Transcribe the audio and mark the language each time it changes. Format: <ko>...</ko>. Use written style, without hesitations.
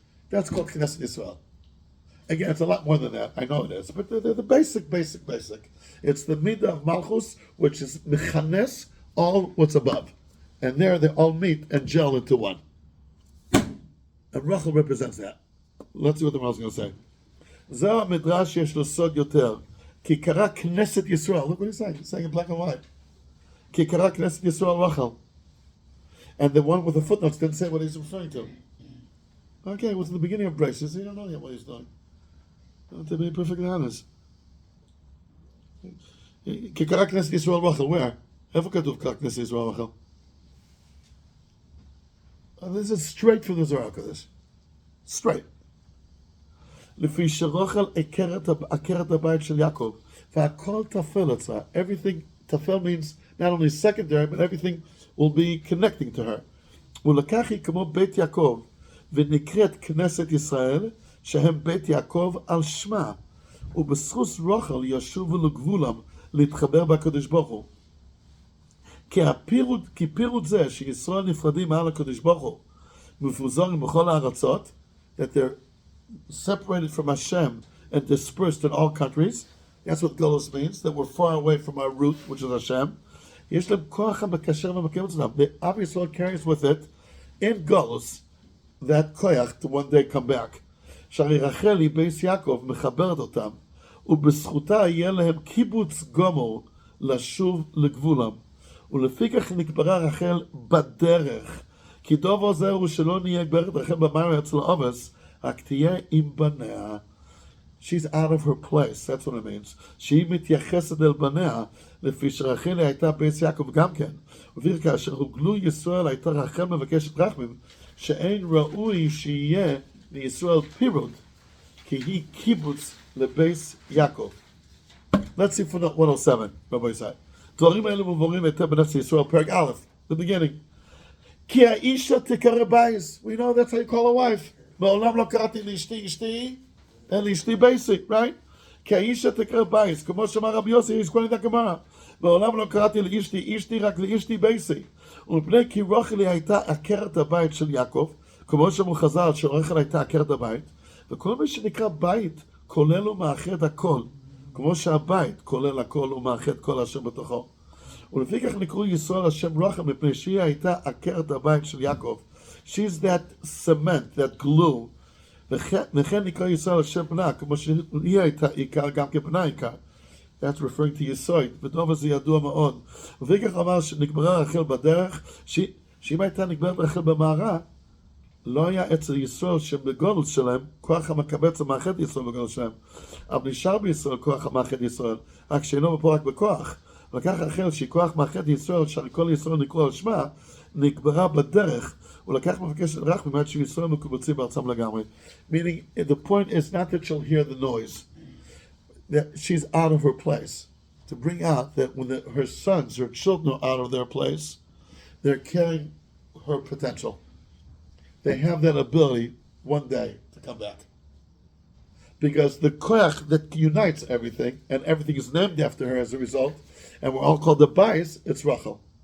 <en>That's called Knesset Yisrael. Again, it's a lot more than that. I know it is. But the basic. It's the Midah of Malchus, which is mechanes, all what's above. And there they all meet and gel into one. And Rachel represents that. Let's see what the Rachel is going to say.</en> <he>זהו המדרש יש לו סוד יותר, כי קרא כנסת ישראל,</he> <en>look what he's saying in black and white,</en> <he>כי קרא כנסת ישראל רחל.</he> <en>And the one with the footnotes didn't say what he's referring to. Okay, it was in the beginning of braces, you don't know yet what he's doing. To be perfectly honest.</en> <he>כי קרא כנסת ישראל רחל,</he> <en>where?</en> <he>איפה כתוב כך כנסת ישראל רחל?</he> <en>This is straight from the Zohar HaKadosh. Straight.</en> <he>לפי שרחל עקרת הבית של יעקב, והכל תפל אצלה.</he> <en>Everything, תפל means not only secondary, but everything will be connecting to her.</en> <he>ולקח היא כמו בית יעקב, ונקראת כנסת ישראל, שהם בית יעקב על שמה. ובזכות רחל ישובו לגבולם, להתחבר בקדוש ברוך הוא. כי פירוט זה שישראל נפרדים מעל הקדוש ברוך הוא, מפוזרים בכל הארצות,</he> <en>that they're separated from Hashem and dispersed in all countries. That's what Golus means, that we're far away from our root, which is Hashem.</en> <he>יש להם כוח המקשר ומקיים אצלם.</he> <en>The obvious Lord carries with it, in Golus, that koyach to one day come back.</en> <he>שהרי רחל היא בייס יעקב מחברת אותם, ובזכותה יהיה להם קיבוץ גמור לשוב לגבולם. ולפי כך נקברה רחל בדרך. כי דובר זהו שלא נהיה גברת רחל במראה אצל אובס, רק תהיה עם בניה.</he> <en>She's out of her place, that's what it means.</en> <he>שהיא מתייחסת אל בניה, לפי שרחל הייתה בייס יעקב גם כן. וביר כאשר הוגלו ישראל הייתה רחל מבקשת רחמים, שאין ראוי שיהיה לישראל פירוד, כי היא קיבוץ לבייס יעקב.</he> <en>Let's see from 107, Rabbi Yisai.</en> <he>דברים האלה מבורים היטב בנפש ישראל, פרק א',</he> <en>the beginning.</en> <he>כי האישה תקרא בייס.</he> <en>We know that's how you call a wife.</en> <he>מעולם לא קראתי לאשתי אשתי, אלא לאשתי בייסי,</he> <en>right?</en> <he>כי האישה תקרא בייס, כמו שאמר רבי יוסי,</he> <en>he's quoting the Gemara.</en> <he>מעולם לא קראתי לאשתי אשתי, רק לאשתי בייסי. ומפני כי רחל הייתה עקרת הבית של יעקב, כמו שאמרו חז"ל שרחל הייתה עקרת הבית, וכל מי שנקרא בית כולל ומאחד הכל, כמו שהבית כולל הכל ומאחד כל אשר בתוכו. ולפי כך נקראו ישראל השם רחל, מפני שהיא הייתה עקרת הבית של יעקב.</he> <en>She's that cement, that glue.</en> <he>וכן נקרא ישראל השם בנה, כמו שהיא הייתה עיקר, גם כבנה עיקר.</he> <en>That's referring to</en> <he>יסוד, ודוב הזה ידוע מאוד. ולפי כך אמר שנקברה רחל בדרך, שאם הייתה נקברת רחל במערה, לא היה אצל ישראל שבגולת שלהם כוח המקבץ המאחד ישראל בגולת שלהם. אבל נשאר בישראל כוח המאחד ישראל, רק שאינו פה רק בכוח. וכך רחל שהיא כוח מאחד ישראל, שכל ישראל נקראו על שמה, נקברה בדרך, ולקח מבקשת רחמים עד שישראל מקובצים בארצם לגמרי.</he> <en>Meaning, the point is not that she'll hear the noise, that she's out of her place. To bring out that when her sons, her children are out of their place, they're carrying her potential. They have that ability one day to come back. Because the koach that unites everything, and everything is named after her as a result, and we're all called the Bais, it's Rachel.</en>